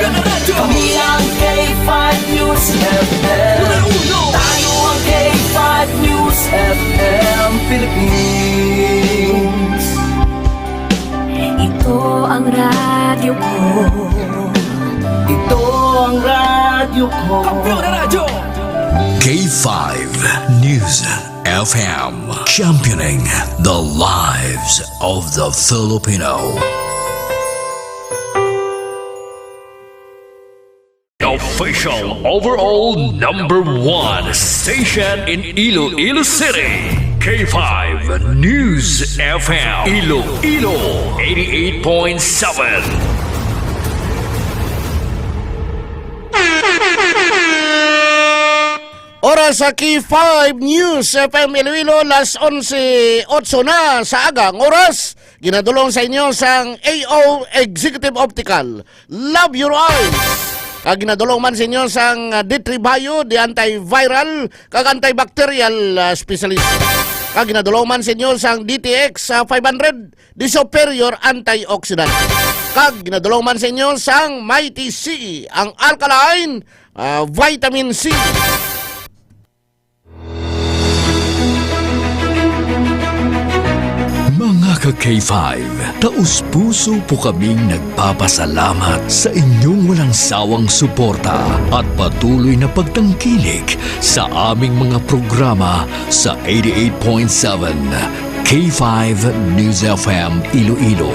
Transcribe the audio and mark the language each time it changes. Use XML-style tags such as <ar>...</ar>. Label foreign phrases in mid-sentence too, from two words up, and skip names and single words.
<tl>Kami ang K5 News FM. Tayo ang K5 News FM Philippines. Ito ang radyo ko. Ito ang radyo ko. Kampiyon na radyo!</tl> <en>K5 News FM, championing the lives of the Filipino. Official overall #1 station in Iloilo City. K5 News FM. Iloilo 88.7.</en> <hil>Oras sa K5 News FM Iloilo, las 11:08 na sa agang oras. Ginadulong sa inyo sang AO Executive Optical.</hil> <en>Love your eyes.</en> <hil>Kag ginadulong man sa inyo sang D3 Bio,</hil> <en>the antiviral</en> <hil>kag</hil> <en>antibacterial specialist.</en> <hil>Kag ginadulong man sa inyo sang DTX 500,</hil> <en>the superior antioxidant.</en> <hil>Kag ginadulong man sa inyo sang Mighty C, ang</hil> <en>alkaline vitamin C.</en> <tl>Mga ka-K5, taus-puso po kaming nagpapasalamat sa inyong walang sawang suporta at patuloy na pagtangkilik sa aming mga programa sa 88.7 K5 News FM Iloilo.</tl>